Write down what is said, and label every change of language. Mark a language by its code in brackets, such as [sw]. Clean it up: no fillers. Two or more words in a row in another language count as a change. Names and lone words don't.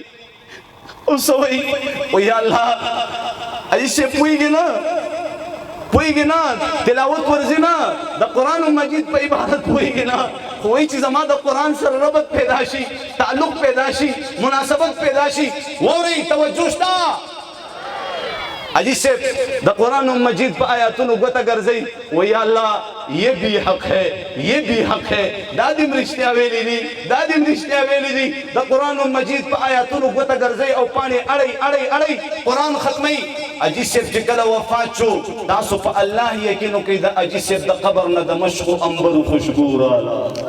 [ps] اوس وایي [ar] یا الله [ps] حاجي صاحب پوهېږي نه تلاوت ورځي نه د قرآن مجید په عبارت پوهېږي نه خو وایي چې زما د قرآن سره ربط پیدا شي تعلق پیدا شي مناسبت پیدا شي. واورئ توجه شته. حاجی صاحب د قرآن مجید په آیاتونو ګوته ګرځئ و [ar] یا الله [ur] یہ بھی حق ہے یہ بھی حق ہے. [ps] دا دې رښتیا ویلي دي د قرآن مجید په آیاتونو ګوته ګرځئ او پاڼې اړئ قرآن ختمئ اجي صاحب چې کله وفات شو تاسو په الله یقین وکړئ د اجي صاحب د قبر نه د مشکو انبر خوشبو رااله